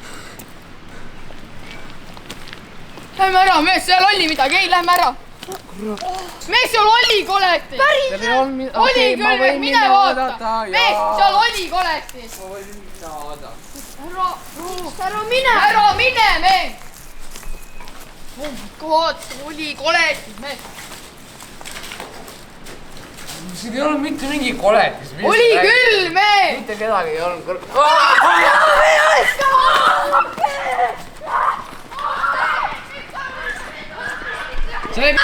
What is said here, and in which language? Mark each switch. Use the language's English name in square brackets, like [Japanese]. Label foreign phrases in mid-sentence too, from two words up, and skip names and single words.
[Estonian] Lähme ära, mees, seal oli midagi, ei, lähme ära. Mees, seal oli koletis. Päris? Oli küll, mine vaata. Mees, seal oli koletis. Ma võin minna vaadata. Ära mine. Ära mine, mees. [English] Oh my god, [Estonian] oli koletis, mees. Siin ei olnud mitte mingi koletis. Oli küll, mees. Mitte kedagi ei olnud. See oli...